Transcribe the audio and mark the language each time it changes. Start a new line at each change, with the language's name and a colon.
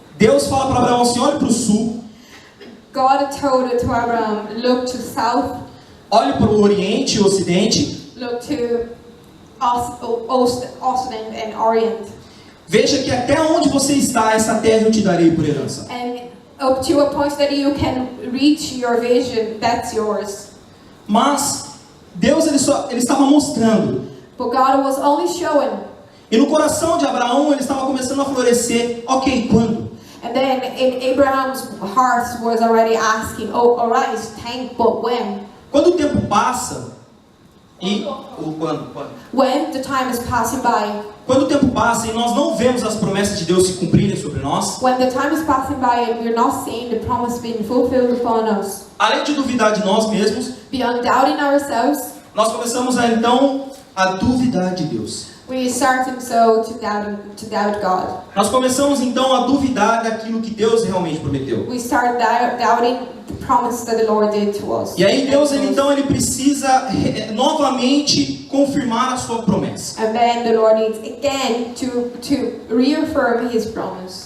Portuguese: Deus fala para Abraão assim: olhe para o sul,
English: God told to Abraham, look to south,
Portuguese: olhe para o oriente e o ocidente,
English: look to Occident and Orient.
Portuguese: veja que até onde você está, essa terra eu te darei por herança.
English: And up to a point that you can reach your vision, that's yours.
Portuguese: Mas Deus ele estava mostrando.
English: But God was only showing.
Portuguese: E no coração de Abraão ele estava começando a florescer. Ok, quando?
English: And then in Abraham's heart was already asking, oh, alright, thank, but when?
Portuguese: Quando o tempo passa e quando?
English: When the time is passing by.
Portuguese: Quando o tempo passa e nós não vemos as promessas de Deus se cumprirem sobre nós.
English: When the time is passing by and we're not seeing the promise being fulfilled upon us.
Portuguese: Além de duvidar de nós mesmos,
English: beyond doubting ourselves,
Portuguese: nós começamos então a duvidar de Deus.
English: We started so to doubt God.
Portuguese: Nós começamos então a duvidar daquilo que Deus realmente prometeu.
English: We start doubting the promise that the Lord did to us.
Portuguese: E aí Deus ele precisa novamente confirmar a sua promessa.
English: And then the Lord needs again to reaffirm His promise.